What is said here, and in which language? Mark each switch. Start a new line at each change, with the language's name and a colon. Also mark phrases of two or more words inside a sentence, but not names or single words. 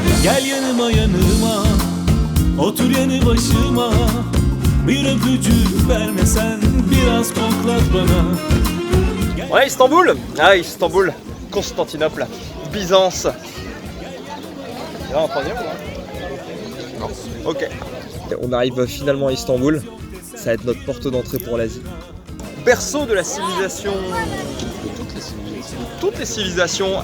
Turkish: Gel yanıma yanıma, otur yanı başıma. Bir öpücük vermesen, biraz koklat bana.
French: Ouais, Istanbul. Ah, Istanbul, Constantinople, Byzance. Il y en a un troisième ou non? Ok. On arrive finalement à Istanbul. Ça va être notre porte d'entrée pour l'Asie. Berceau de la civilisation. Toutes les civilisations.